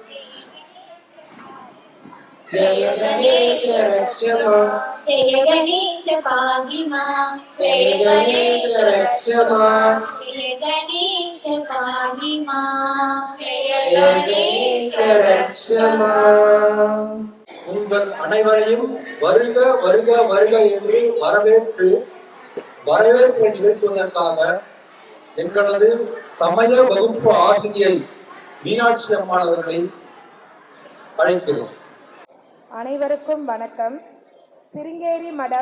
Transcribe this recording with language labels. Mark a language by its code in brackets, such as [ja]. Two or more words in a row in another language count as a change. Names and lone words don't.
[sa] जय गणेश रक्ष मां। जय गणेश पाहि मां। जय गणेश रक्ष मां। जय गणेश पाहि मां। जय गणेश रक्ष मां। [ta] உங்கள் அனைவரையும் வருக வருக வருக என்று வரவேற்பை நிகழ்த்துவதற்காக எங்களது சமய வகுப்பு ஆசிரியை மீனாட்சி அம்மாள் அவர்களை அழைக்கிறோம். அனைவருக்கும் வணக்கம். சிருங்கேரி மடம்